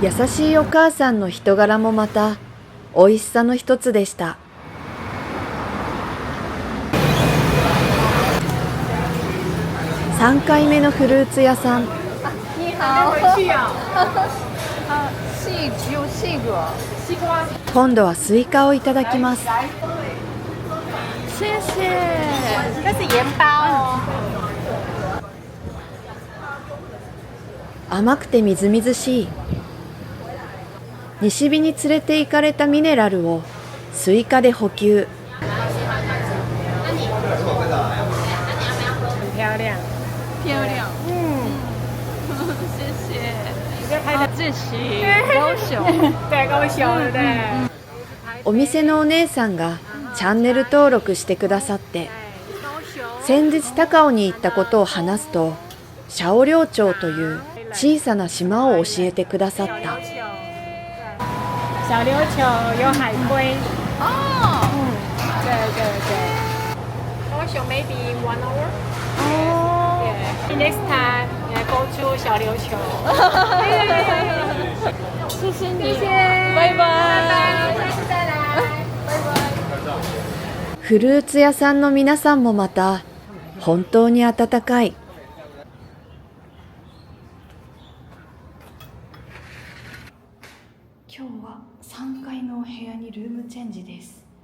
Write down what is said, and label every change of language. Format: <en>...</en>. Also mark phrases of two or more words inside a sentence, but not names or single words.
<ja>優しいお母さんの人柄もまた美味しさの一つでした。3回目のフルーツ屋さん。</ja> <zh>你好。西瓜。</zh> <ja>今度はスイカをいただきます。</ja> <zh>谢谢。这是盐包。</zh> <ja>甘くてみずみずしい。西日に連れて行かれたミネラルをスイカで補給。</ja> <zh>漂亮。漂亮。谢谢。这是高雄。对，高雄对。</zh> <ja>お店のお姉さんがチャンネル登録してくださって、先日高雄に行ったことを話すと、シャオリョウ町という小さな島を教えてくださった。</ja> <zh>小琉球有海龟。哦。对对对。高雄</zh> <en>maybe 1 hour。</en> <zh>哦。</zh> <en>Yeah. Next time go to 小琉球。</en> <zh>谢谢你。谢谢。拜拜。下次再来。拜拜。</zh> <ja>フルーツ屋さんの皆さんもまた本当に温かい。今日は3階のお部屋にルームチェンジです。</ja>